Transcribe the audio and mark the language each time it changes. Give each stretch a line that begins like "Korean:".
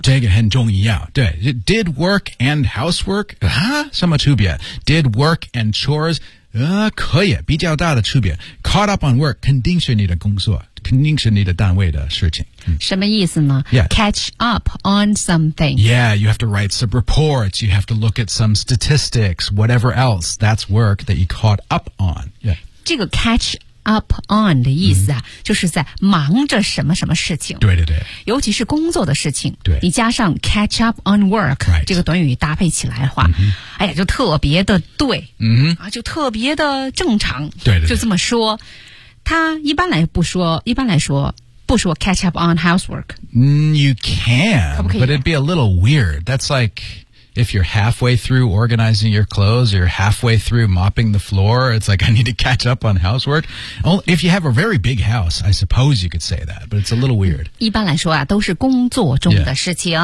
Chinese: 这个很重要对
English: did work and housework
Chinese: 啊什么区别
English: did work and chores
Chinese: 啊可以比较大的区别
English: caught up on work
Chinese: 肯定是你的工作肯定是你的单位的事情、嗯、什么意思呢、
English: yeah. catch up on something yeah you have to write some reports you have to look at some statistics whatever else that's work that you caught up on、yeah.
Chinese: 这个 catch up on 的意思啊、
English: mm-hmm.
Chinese: 就是在忙着什么什么事情对对对尤其是工作的事情对你加上
English: catch up on work、 right.
Chinese: 这个短语搭配起来的话、
English: mm-hmm.
Chinese: 哎呀就特别的对、
English: mm-hmm.
Chinese: 啊、就特别的正常对对对就这么说他一般来不说，一般来说不说
English: catch up on housework. You can,
Chinese: 可不可以
English: but it'd be a little weird. That's like if you're halfway through organizing your clothes, or you're halfway through mopping the floor. It's like I need to catch up on housework. If you have a very big house, I suppose you could say that, but it's a little weird.
Chinese: 一般来说啊，都是工作中的事情。